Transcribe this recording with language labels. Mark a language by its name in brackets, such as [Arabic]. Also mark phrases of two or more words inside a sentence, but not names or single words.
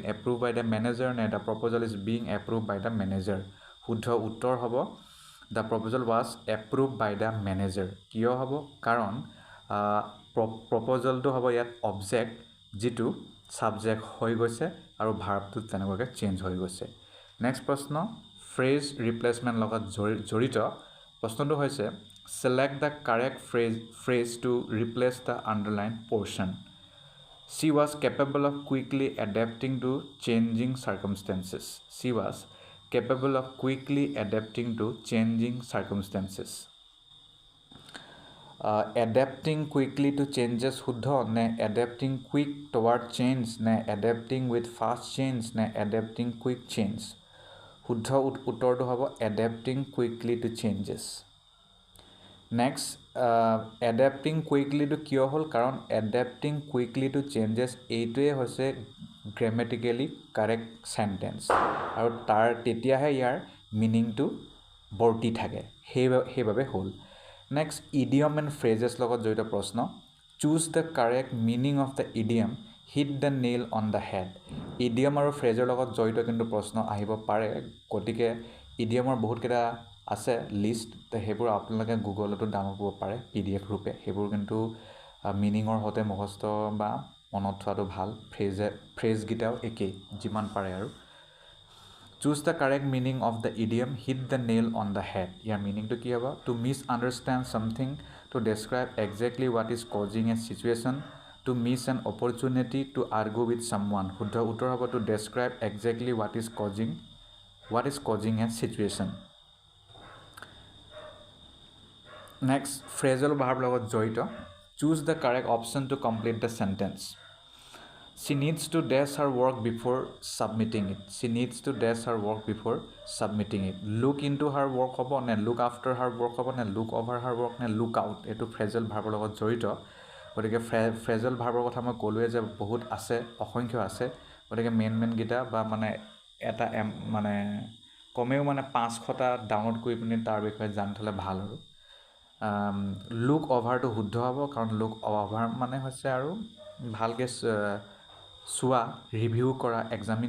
[English] approve by the manager [Assamese] নে [English] the proposal is being approve by the manager [Assamese] শুদ্ধ উত্তৰ হ'ব [English] the proposal was approve by the manager [Assamese] কিয় হ'ব কাৰণ প্ৰপ'জেলটো হ'ব ইয়াত অবজেক্ট যিটো ছাবজেক্ট হৈ গৈছে আৰু ভাৰ্বটো তেনেকুৱাকৈ চেঞ্জ হৈ গৈছে নেক্সট প্ৰশ্ন [English] phrase replacement [Assamese] লগত জড়িত প্ৰশ্নটো হৈছে [English] select the correct phrase to replace the underlined portion. She was capable of quickly adapting to changing circumstances. She was capable of quickly adapting to changing circumstances. Adapting quickly to changes [Assamese] শুদ্ধ নে [English] adapting quick toward change নে adapting with fast change নে adapting quick change [Assamese] শুদ্ধ উত্তৰটো হ'ব [English] adapting quickly to changes. [Assamese] নেক্সট [English] adapting quickly [Assamese] কিয় হ'ল কাৰণ [English] adapting quickly to changes [Assamese] এইটোৱে হৈছে [English] grammatically correct sentence [Assamese] আৰু তেতিয়াহে ইয়াৰ মিনিংটো বৰ্তি থাকে সেইবাবে হ'ল নেক্সট [English] idiom and phrases [Assamese] লগত জড়িত প্ৰশ্ন [English] choose the correct meaning of the idiom hit the nail on the head [Assamese] ইডিয়ম আৰু ফ্ৰেজৰ লগত জড়িত কিন্তু প্ৰশ্ন আহিব পাৰে গতিকে ইডিয়মৰ বহুতকেইটা আছে লিষ্ট সেইবোৰ আপোনালোকে গুগলতো ডাউনলোড কৰিব পাৰে PDF ৰূপে সেইবোৰ কিন্তু মিনিঙৰ সৈতে মুখস্থ বা মনত থোৱাটো ভাল ফ্ৰেজকেইটাও একেই যিমান পাৰে আৰু [English] choose the correct meaning of the idiom hit the nail on the head [Assamese] ইয়াৰ মিনিংটো কি হ'ব [English] to misunderstand something to describe exactly what is causing a situation to miss an opportunity to argue with someone [Assamese] শুদ্ধ উত্তৰ হ'ব [English] to describe exactly what is causing a situation next phrasal verb [Assamese] লগত জড়িত [English] choose the correct option to complete the sentence She needs to dash her work before submitting it. She needs to dash her work before submitting it. Look into her work [Assamese] হ'ব নে [English] look after her work [Assamese] হ'ব নে [English] look over her work নে look out [Assamese] এইটো ফ্ৰেজল ভাৰ্বৰ লগত জড়িত গতিকে ফ্ৰেজল ভাৰ্বৰ কথা মই ক'লোৱে যে বহুত আছে অসংখ্য আছে গতিকে মেইনকেইটা বা মানে এটা মানে কমেও মানে 500টা ডাউনলোড কৰি পিনি তাৰ বিষয়ে জানি থ'লে ভাল আৰু [English] look over [Assamese] শুদ্ধ হ'ব কাৰণ [English] look over [Assamese] মানে হৈছে আৰু ভালকৈ চোৱা ৰিভিউ কৰা এক্সামিন